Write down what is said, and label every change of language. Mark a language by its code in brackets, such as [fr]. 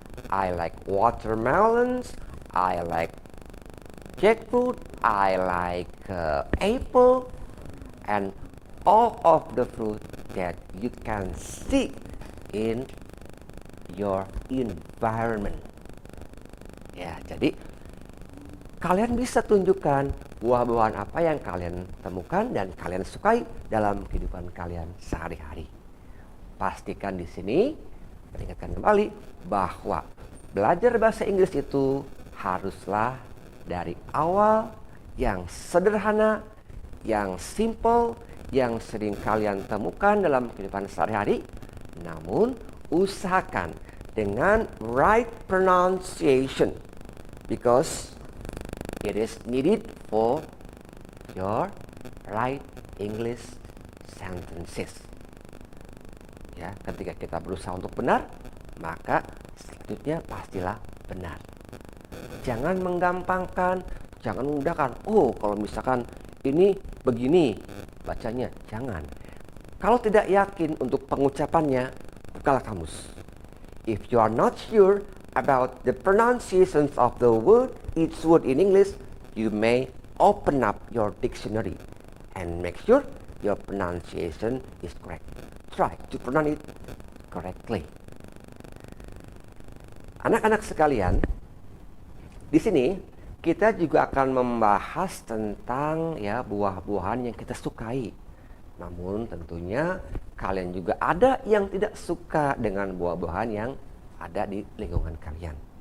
[en] I like watermelons. I like jackfruit. I like apple. And all of the fruit that you can see in your environment. [id] Ya, jadi kalian bisa tunjukkan buah-buahan apa yang kalian temukan dan kalian sukai dalam kehidupan kalian sehari-hari. Pastikan di sini mengingatkan kembali bahwa belajar bahasa Inggris itu haruslah dari awal yang sederhana, yang simple, yang sering kalian temukan dalam kehidupan sehari-hari. Namun usahakan dengan [en] right pronunciation because it is needed for your right English sentences. [id] Ya, ketika kita berusaha untuk benar, maka selanjutnya pastilah benar. Jangan menggampangkan, jangan memudahkan. Oh, kalau misalkan ini begini bacanya, jangan. Kalau tidak yakin untuk pengucapannya, bukalah kamus. [en] If you are not sure about the pronunciations of the word, each word in English, you may open up your dictionary and make sure your pronunciation is correct. Try to pronounce it correctly. [id] Anak-anak sekalian, di sini kita juga akan membahas tentang ya buah-buahan yang kita sukai. Namun tentunya kalian juga ada yang tidak suka dengan buah-buahan yang ada di lingkungan kalian.